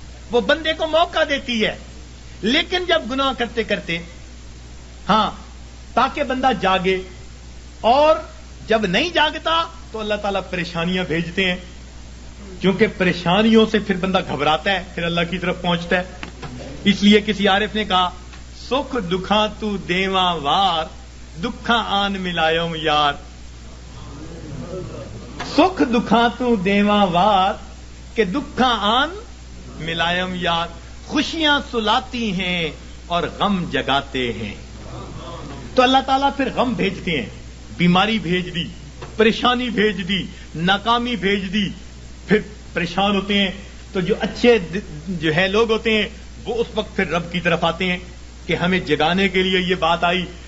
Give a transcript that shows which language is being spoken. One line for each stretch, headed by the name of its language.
Urdu: وہ بندے کو موقع دیتی ہے، لیکن جب گناہ کرتے کرتے، ہاں، تاکہ بندہ جاگے، اور جب نہیں جاگتا تو اللہ تعالیٰ پریشانیاں بھیجتے ہیں، کیونکہ پریشانیوں سے پھر بندہ گھبراتا ہے، پھر اللہ کی طرف پہنچتا ہے. اس لیے کسی عارف نے کہا،
Punjabi: سکھ دکھاں تو دیواں وار، دکھاں آن ملایوم یار. سکھ دکھاں تو دیواں وار کہ دکھاں آن ملائم یار.
Urdu: خوشیاں سلاتی ہیں اور غم جگاتے ہیں. تو اللہ تعالیٰ پھر غم بھیجتے ہیں، بیماری بھیج دی، پریشانی بھیج دی، ناکامی بھیج دی، پھر پریشان ہوتے ہیں. تو جو اچھے جو ہے لوگ ہوتے ہیں وہ اس وقت پھر رب کی طرف آتے ہیں کہ ہمیں جگانے کے لیے یہ بات آئی.